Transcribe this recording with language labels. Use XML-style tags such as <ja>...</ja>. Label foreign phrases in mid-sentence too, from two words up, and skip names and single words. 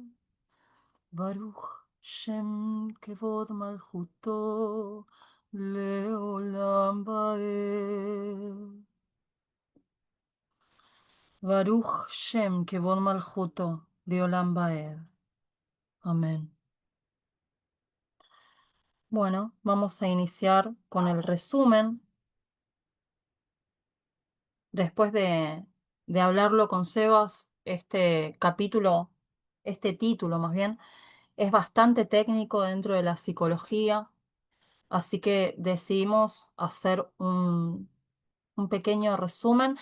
<he>ברוך שם כבוד מלכותו לעולם ועד. ברוך שם כבוד מלכותו לעולם ועד.</he> <es>Amén. Bueno, vamos a iniciar con el resumen. Después de hablarlo con Sebas, este capítulo, este título más bien, es bastante técnico dentro de la psicología, así que decidimos hacer un pequeño resumen.</es>